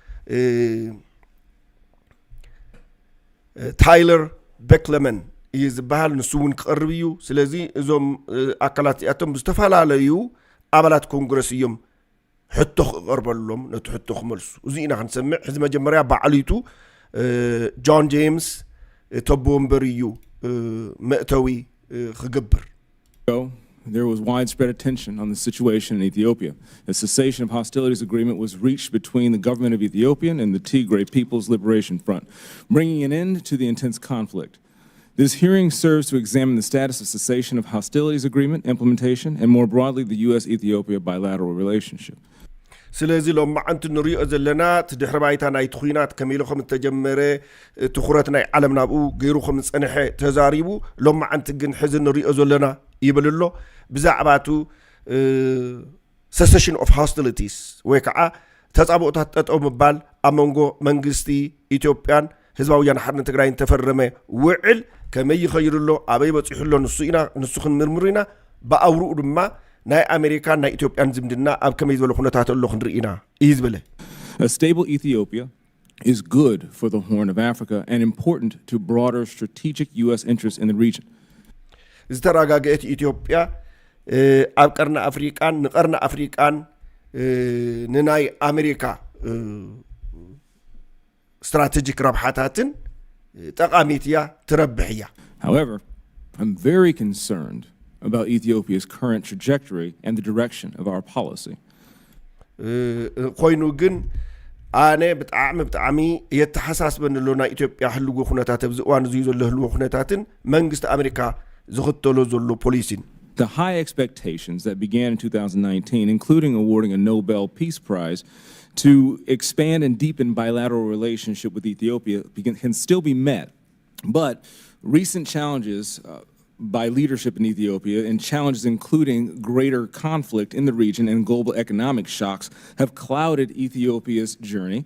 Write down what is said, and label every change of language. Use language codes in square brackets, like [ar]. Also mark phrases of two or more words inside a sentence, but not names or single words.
[ti] ታይለር ቤክለመን ይዝባሃል ንሱ እውን ክቐርብ እዩ ስለዚ እዞም ኣካላት እዚኣቶም ዝተፈላለዩ ኣባላት ኮንግረስ እዮም ሕቶ ክቐርበሎም ነቲ ሕቶ ክመልሱ እዚ ኢና ክንሰምዕ ሕዚ መጀመርያ ባዕሊቱ ጆን ጄምስ ተቦ ወንበር እዩ መእተዊ ክገብር [en] There was widespread attention on the situation in Ethiopia. A cessation of hostilities agreement was reached between the government of Ethiopia and the Tigray People's Liberation Front, bringing an end to the intense conflict. This hearing serves to examine the status of cessation of hostilities agreement implementation and more broadly the US-Ethiopia bilateral relationship. [ti] ስለዚ ሎማዓንቲ ንሪኦ ዘለና ትድሕሪ ባይታ ናይቲ ኩናት ከመይ ኢሉ ከም ተጀመረ ትኩረት ናይ ዓለም ናብኡ ገይሩ ከም ዝጸንሐ ተዛሪቡ ሎማዓንቲ ግን ሕዚ ንሪኦ ዘለና ይብልሎ ብዛዕባቱ [en] cessation of hostilities [ti] ወይ ከዓ ተጻብኦታት ጠጠው ምባል ኣብ መንጎ መንግስቲ ኢትዮጵያን ህዝባዊ ወያነ ሓርነት ትግራይን ተፈረመ ውዕል ከመይ ይኸይድሎ ኣበይ በፂሑሎ ንሱ ክንምርምር ኢና ብኣውርኡ ድማ ናይ ኣሜሪካ ናይ ኢትዮጵያን ዝምድና ኣብ ከመይ ዝበለ ኩነታት ኣሎ ክንርኢና እዩ ዝበለ [en] A stable Ethiopia is good for the Horn of Africa and important to broader strategic US interests in the region. [ti] ዝተረጋገአት ኢትዮጵያ ኣብ ቀርኒ ኣፍሪቃን ንቀርኒ ኣፍሪቃን ንናይ ኣሜሪካ ስትራቴጂክ ረብሓታትን ጠቃሚት እያ ትረብሕ እያ [en] However, I'm very concerned about Ethiopia's current trajectory and the direction of our policy. [ti] ኮይኑ ግን ኣነ ብጣዕሚ የተሓሳስበንሎ ናይ ኢትዮጵያ ህልዎ ኩነታት ኣብዚ እዋን እዚ ዘሎ ህልዎ ኩነታትን መንግስቲ ኣሜሪካ ዝኽተሎ ዘሎ ፖሊሲን [en] The high expectations that began in 2019, including awarding a Nobel Peace Prize to expand and deepen bilateral relationship with Ethiopia, can still be met. But recent challenges by leadership in Ethiopia and challenges including greater conflict in the region and global economic shocks have clouded Ethiopia's journey.